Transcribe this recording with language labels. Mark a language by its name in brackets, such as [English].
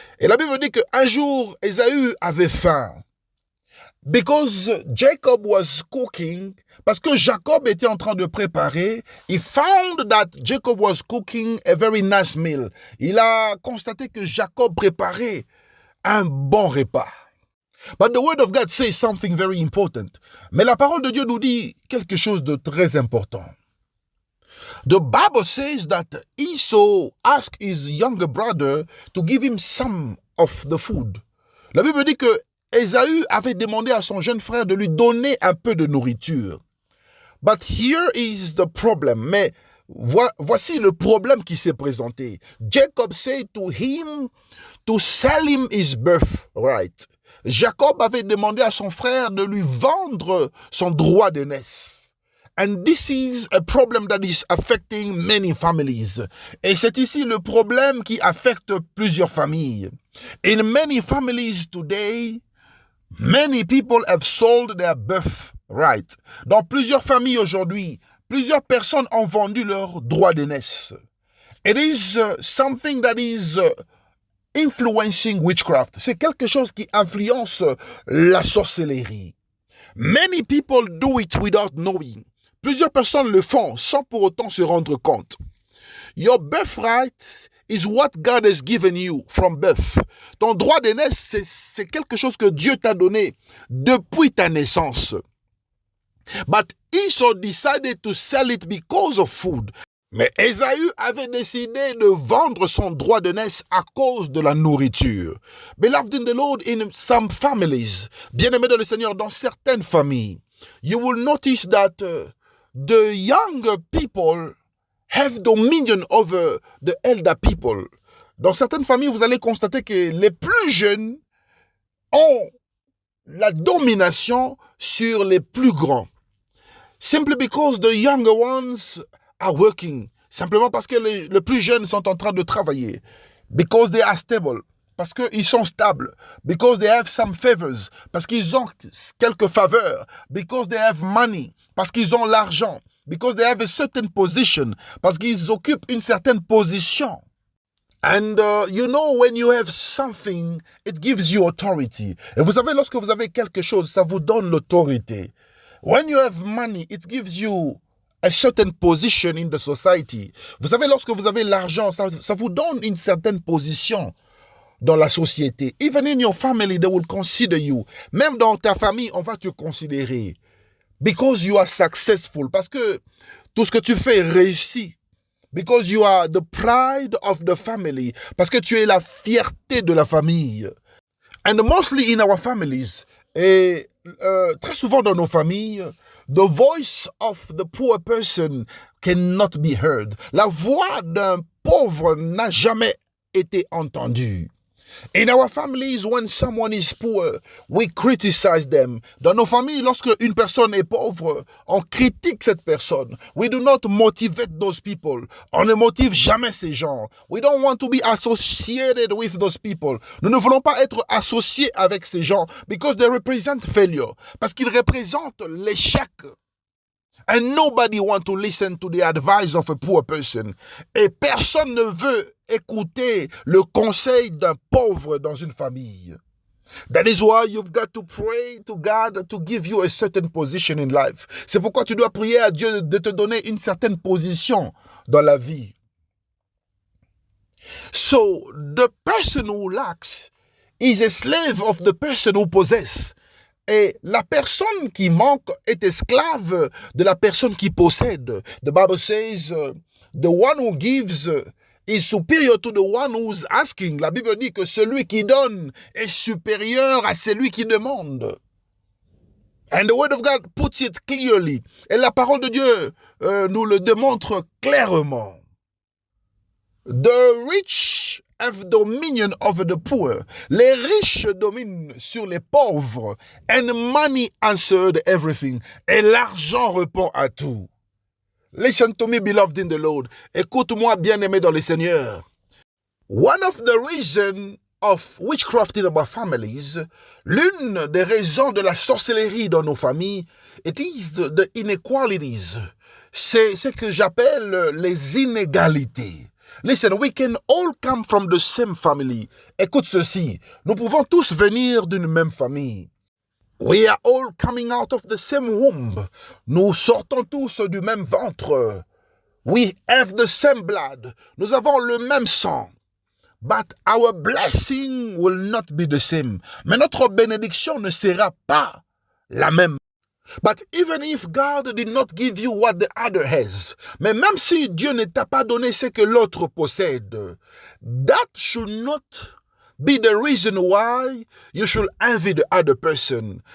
[French] Et la Bible dit qu'un jour, Ésaü avait faim. [English] Because Jacob was cooking, [French] parce que Jacob était en train de préparer, [English] he found that Jacob was cooking a very nice meal. [French] Il a constaté que Jacob préparait un bon repas. [English] But the word of God says something very important. [French] Mais la parole de Dieu nous dit quelque chose de très important. [English] The Bible says that Esau asked his younger brother to give him some of the food. [French] La Bible dit que Ésaü avait demandé à son jeune frère de lui donner un peu de nourriture. [English] But here is the problem. [French] Mais voici le problème qui s'est présenté. [English] Jacob said to him to sell him his birthright. [French] Jacob avait demandé à son frère de lui vendre son droit d'aînesse. [English] And this is a problem that is affecting many families. [French] Et c'est ici le problème qui affecte plusieurs familles. [English] In many families today, many people have sold their birthright. [French] Dans plusieurs familles aujourd'hui, plusieurs personnes ont vendu leur droit d'aînesse. [English] It is something that is influencing witchcraft. [French] C'est quelque chose qui influence la sorcellerie. [English] Many people do it without knowing. [French] Plusieurs personnes le font sans pour autant se rendre compte. [English] Your birthright is what God has given you from birth. [French] Ton droit d'aînesse, c'est quelque chose que Dieu t'a donné depuis ta naissance. [English] But Esau decided to sell it because of food. [French] Mais Ésaü avait décidé de vendre son droit d'aînesse à cause de la nourriture. [English] Beloved in the Lord, in some families, [French] bien-aimés dans le Seigneur, dans certaines familles, [English] you will notice that the younger people have dominion over the elder people. [French] Dans certaines familles, vous allez constater que les plus jeunes ont la domination sur les plus grands. [English] Simply because the younger ones are working. [French] Simplement parce que les plus jeunes sont en train de travailler. [English] Because they are stable. [French] Parce qu'ils sont stables. [English] Because they have some favors. [French] Parce qu'ils ont quelques faveurs. [English] Because they have money. [French] Parce qu'ils ont l'argent. [English] Because they have a certain position. [French] Parce qu'ils occupent une certaine position. [English] And you know, when you have something, it gives you authority. [French] Et vous savez, lorsque vous avez quelque chose, ça vous donne l'autorité. [English] When you have money, it gives you a certain position in the society. [French] Vous savez, lorsque vous avez l'argent, ça vous donne une certaine position dans la société. [English] Even in your family, they will consider you. [French] Même dans ta famille, on va te considérer. [English] Because you are successful. [French] Parce que tout ce que tu fais réussit. [English] Because you are the pride of the family. [French] Parce que tu es la fierté de la famille. [English] And mostly in our families, [French] et très souvent dans nos familles, [English] the voice of the poor person cannot be heard. [French] La voix d'un pauvre n'a jamais été entendue. [English] In our families, when someone is poor, we criticize them. [French] Dans nos familles, lorsque une personne est pauvre, on critique cette personne. [English] We do not motivate those people. [French] On ne motive jamais ces gens. [English] We don't want to be associated with those people. [French] Nous ne voulons pas être associés avec ces gens [English] because they represent failure. [French] Parce qu'ils représentent l'échec. [English] And nobody wants to listen to the advice of a poor person. [French] Et personne ne veut écouter le conseil d'un pauvre dans une famille. [English] That is why you've got to pray to God to give you a certain position in life. [French] C'est pourquoi tu dois prier à Dieu de te donner une certaine position dans la vie. [English] So, the person who lacks is a slave of the person who possesses. [French] Et la personne qui manque est esclave de la personne qui possède. [English] The Bible says, the one who gives is superior to the one who's asking. [French] La Bible dit que celui qui donne est supérieur à celui qui demande. [English] And the word of God puts it clearly. [French] Et la parole de Dieu nous le démontre clairement. [English] The rich have dominion over the poor. [French] Les riches dominent sur les pauvres. [English] And money answered everything. [French] Et l'argent répond à tout. [English] Listen to me, beloved in the Lord. [French] Écoute-moi, bien-aimé dans le Seigneur. [English] One of the reasons of witchcraft in our families, [French] l'une des raisons de la sorcellerie dans nos familles, [English] it is the inequalities. [French] C'est ce que j'appelle les inégalités. [English] Listen, we can all come from the same family. [French] Écoute ceci, nous pouvons tous venir d'une même famille. [English] We are all coming out of the same womb. [French] Nous sortons tous du même ventre. [English] We have the same blood. [French] Nous avons le même sang. [English] But our blessing will not be the same. [French] Mais notre bénédiction ne sera pas la même. [English] But even if God did not give you what the other has, [French] mais même si Dieu ne t'a pas donné ce que l'autre possède, [English] that should not be the reason why you should envy the other person.